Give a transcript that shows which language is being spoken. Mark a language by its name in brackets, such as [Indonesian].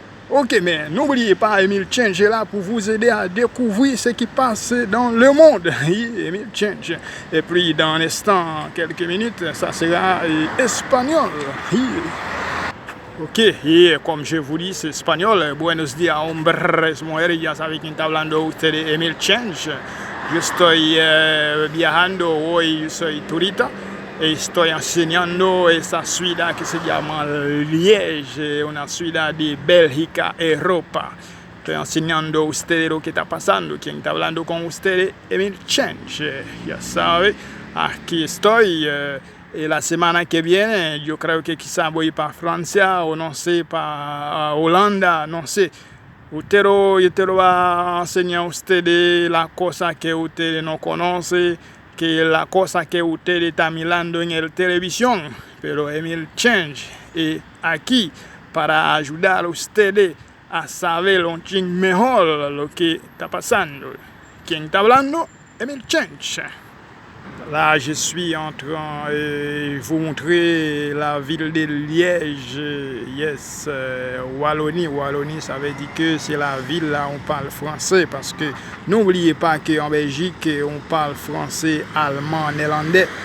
[French] Ok, mais n'oubliez pas, Emile Change est là pour vous aider à découvrir ce qui passe dans le monde. Emile Change. Et puis, dans un instant, quelques minutes, ça sera espagnol. Ok, [Spanish] y como [French] je vous dis, c'est espagnol. [Spanish] Buenos días, hombres, mujeres, ya saben quién está hablando ustedes, Emile Change. Yo estoy viajando hoy, soy turista, y estoy enseñando esa ciudad que se llama Liège, una ciudad de Bélgica, Europa. Estoy enseñando a ustedes lo que está pasando. Quien está hablando con ustedes, Emile Change. Ya saben, aquí estoy. [French] Et la semaine qui vient, je crois que [Spanish] quizá voy para Francia o no sé, para Holanda, no sé. Yo te lo va a enseñar a ustedes la cosa que ustedes no conocen, que la cosa que ustedes están mirando en la televisión. Pero Emile Change es aquí para ayudar a ustedes a saber lo mejor lo que está pasando. ¿Quién está hablando? Emile Change. [French] Là, je suis en train de vous montrer la ville de Liège. [English] Yes, [French] Wallonie. Wallonie, ça veut dire que c'est la ville là où on parle français. Parce que n'oubliez pas qu'en Belgique, on parle français, allemand, néerlandais.